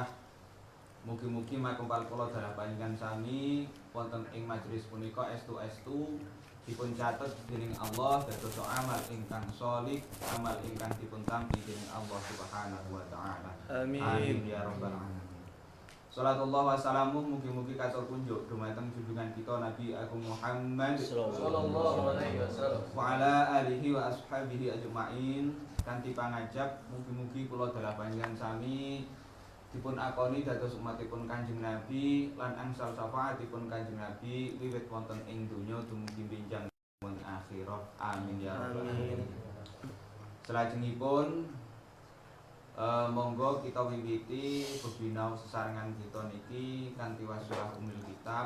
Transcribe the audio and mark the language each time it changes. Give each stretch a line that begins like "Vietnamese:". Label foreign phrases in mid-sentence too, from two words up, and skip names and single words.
Javanese: Mugi-mugi makempal kula dalah panjenengan sami wonten ing majelis punika estu-estu dipun catet dening Allah dados amal ingkang sholih, amal ingkang dipun tampi dening Allah
Arabic: سبحانه وتعالى. آمين يا رب العالمين. صلاة الله وسلامه
Javanese: mugi-mugi katur kunjuk dumateng junjungan kita Nabi Agung Muhammad
Arabic: صلى الله عليه وسلم وعلى آله وأصحابه أجمعين.
Javanese: Kanthi pangajab mugi-mugi kula dalah panjenengan sami dipun akoni dados umatipun Kanjeng Nabi lan angsal syafaatipun Kanjeng Nabi wiwit wonten ing donya dumugi benjang wonten akhirat.
Arabic: آمين يا رب العالمين.
Javanese: Salajengipun monggo kita wiwiti bebinau sesarengan kita niki kanthi wasilah
Arabic: أم الكتاب.